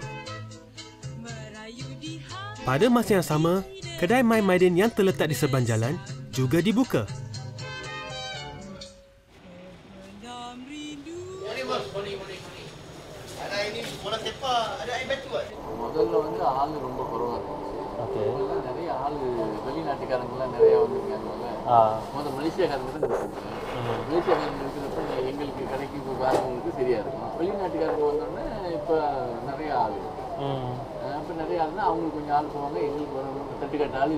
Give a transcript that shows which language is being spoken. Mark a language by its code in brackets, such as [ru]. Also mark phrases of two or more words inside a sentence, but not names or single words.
[ms] Pada masa yang sama, kedai My Maidin yang terletak di seberang jalan juga dibuka. Ada ini bola sepak, ada air batu kan? [ta] முதல்ல வந்து ஆள் ரொம்ப குறைவா இருந்துச்சு. இப்பெல்லாம் நிறைய ஆள் வெளிநாட்டுக்காரங்கெல்லாம் நிறைய வந்துருக்காங்கல்ல. முதல்ல மலேசியாக்காரங்க தான் இருக்காங்க. மலேசியாக்காரங்க இருக்கிறப்ப எங்களுக்கு கடைக்கு இப்போ வரவங்களுக்கு சரியா இருக்கும். வெளிநாட்டுக்காரங்க வந்தோடனே இப்போ நிறைய ஆள். இப்போ நிறைய ஆளுன்னா அவங்களுக்கு கொஞ்சம் ஆள் போவாங்க, எங்களுக்கு வரவங்க தட்டுக்கட்ட ஆள்.